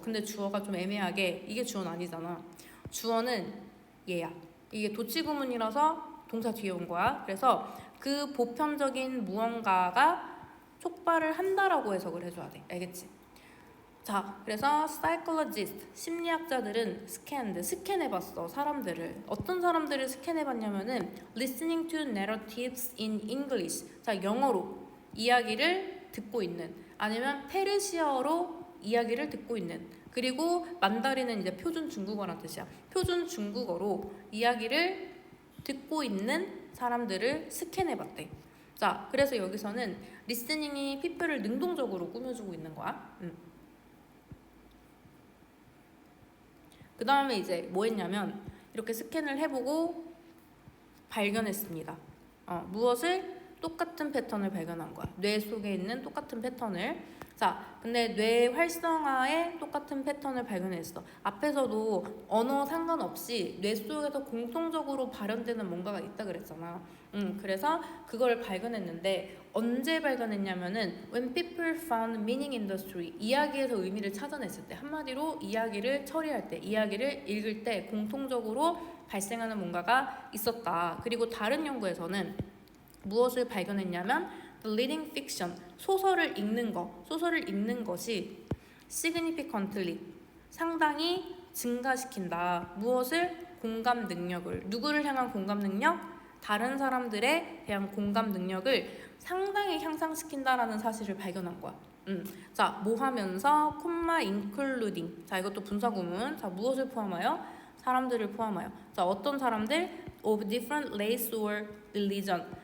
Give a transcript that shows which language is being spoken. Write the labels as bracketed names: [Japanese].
[Korean] 근데 주어가 좀 애매하게, 이게 주어는 아니잖아. 주어는 얘야. 이게 도치 구문이라서 동사 뒤에 온 거야. 그래서 그 보편적인 무언가가 촉발을 한다라고 해석을 해줘야 돼. 알겠지? 자, 그래서 psychologist, 심리학자들은 스캔해봤어. 사람들을. 어떤 사람들을 스캔해봤냐면은 [English] listening to narratives in English. [Korean] 자, 영어로 이야기를 듣고 있는, 아니면 페르시아어로 이야기를 듣고 있는, 그리고 만다린은 이제 표준 중국어란 뜻이야. 표준 중국어로 이야기를 듣고 있는 사람들을 스캔해봤대. 자, 그래서 여기서는 리스닝이 people을 능동적으로 꾸며주고 있는 거야. 그 다음에 이제 뭐 했냐면 이렇게 스캔을 해보고 발견했습니다. 무엇을? 똑같은 패턴을 발견한 거야. 뇌 속에 있는 똑같은 패턴을. 자, 근데 뇌 활성화에 똑같은 패턴을 발견했어. 앞에서도 언어 상관없이 뇌 속에서 공통적으로 발현되는 뭔가가 있다 그랬잖아. 그래서 그걸 발견했는데, 언제 발견했냐면은 [English] when people found meaning in the story. [Korean] 이야기에서 의미를 찾아냈을 때. 한마디로 이야기를 처리할 때, 이야기를 읽을 때 공통적으로 발생하는 뭔가가 있었다. 그리고 다른 연구에서는 무엇을 발견했냐면 [English] the reading fiction, [Korean] 소설을 읽는 것이 significantly, 상당히 증가시킨다. 무엇을? 공감 능력을. 누구를 향한 공감 능력? 다른 사람들에 대한 공감 능력을 상당히 향상시킨다라는 사실을 발견한 거야. 자, 뭐 하면서 콤마 including. 자, 이것도 분사 구문. 자, 무엇을 포함하여? 사람들을 포함하여. 자, 어떤 사람들? [English] of different race or religion.